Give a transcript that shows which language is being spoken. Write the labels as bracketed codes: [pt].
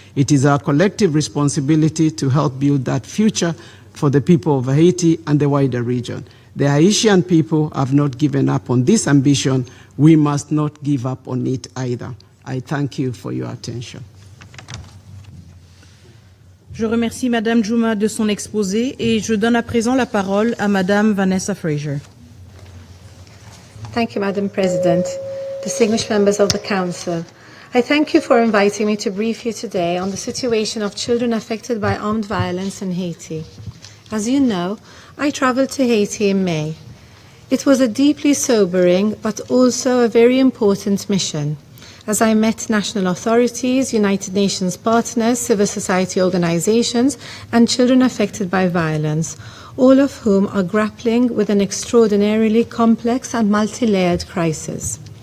[en] It is our collective responsibility to help build that future for the people of Haiti and the wider region. The Haitian people have not given up on this ambition. We must not give up on it either. I thank you for your attention. [fr] Je remercie Madame Juma de son exposé et je donne à présent la parole à Madame Vanessa Fraser. [en] Thank you, Madam President, distinguished members of the Council. I thank you for inviting me to brief you today on the situation of children affected by armed violence in Haiti. As you know, I traveled to Haiti in May. It was a deeply sobering but also a very important mission, as I met national authorities, United Nations partners, civil society organizations, and children affected by violence, all of whom are grappling with an extraordinarily complex and multi-layered crisis.